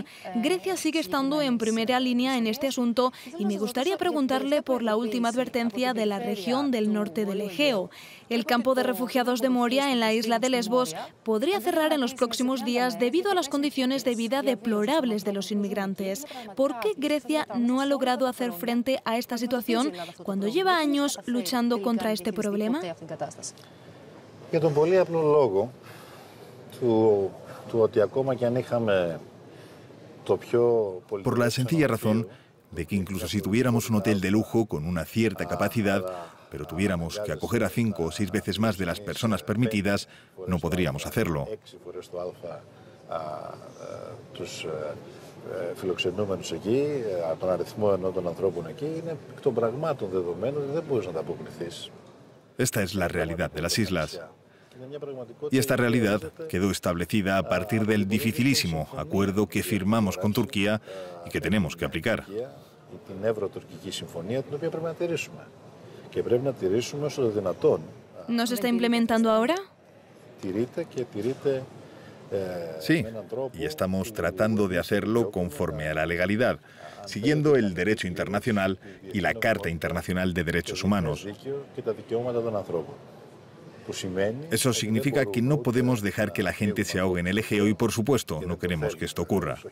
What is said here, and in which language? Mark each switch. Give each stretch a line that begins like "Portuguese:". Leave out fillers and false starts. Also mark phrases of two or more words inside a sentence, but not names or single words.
Spanish: Grecia sigue estando en primera línea en este asunto y me gustaría preguntarle por la última advertencia de la región del norte del Egeo. El campo de refugiados de Moria en la isla de Lesbos podría cerrar en los próximos días debido a las condiciones de vida deplorables de los inmigrantes. ¿Por qué Grecia no ha logrado hacer frente a esta situación cuando lleva años luchando contra este problema?
Greek: Για τον πολύ απλό λόγο του ότι ακόμα και αν είχαμε το πιο...
Spanish: Por la sencilla razón de que incluso si tuviéramos un hotel de lujo con una cierta capacidad, pero tuviéramos que acoger a 5 o 6 veces más de las personas permitidas, no podríamos hacerlo.
Greek: Φιλοξενούμενους εκεί, τον αριθμό ενών των ανθρώπων εκεί, είναι εκ των πραγμάτων δεδομένων, δεν μπορείς να τα αποκριθείς.
Spanish: Esta es la realidad de las islas. Y esta realidad quedó establecida a partir del dificilísimo acuerdo que firmamos con Turquía y que tenemos que aplicar.
Greek: Την Ευρωτουρκική συμφωνία, την οποία πρέπει να τηρήσουμε. Και πρέπει να τηρήσουμε όσο το δυνατόν
Spanish: ¿No se está implementando ahora? Sí, y estamos tratando de hacerlo conforme a la legalidad, siguiendo el derecho internacional y la Carta Internacional de Derechos Humanos. Eso significa que no podemos dejar que la gente se ahogue en el Egeo y, por supuesto, no queremos que esto ocurra.